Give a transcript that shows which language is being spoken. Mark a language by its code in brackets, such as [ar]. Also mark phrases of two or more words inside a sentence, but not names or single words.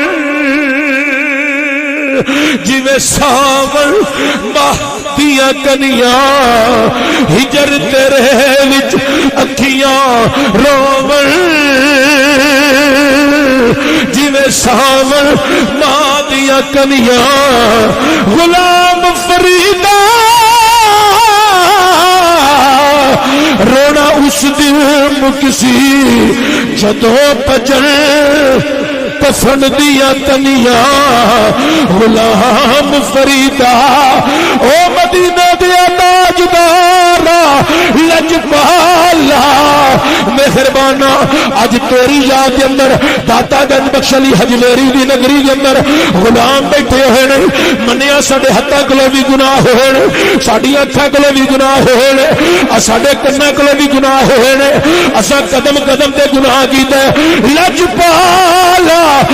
[pa] جویں ساون ماہ دیاں کنیاں، ہجر تیرے وچ اکھیاں روون، جویں ساون ماہ دیاں کنیاں، غلام فریدا رونا اس دن مکسی جدوں پجن کفن دیا تنیاں، غلام فریدا او مدینہ دیا تاجدارا، لجپالا مہربانا، اج تیری یاد کے اندر داتا گنج بخش علی حجلیری دی نگری کے اندر غلام بیٹھے ہوئے نے، منیا ساڈے ہتھاں کولوں بھی گناہ ہوئے نے، ساڈی اکھاں کولوں بھی گناہ ہوئے نے، ساڈے کناں کولوں بھی گناہ ہوئے نے، اساں قدم قدم تے گناہ کیتے، لجپالا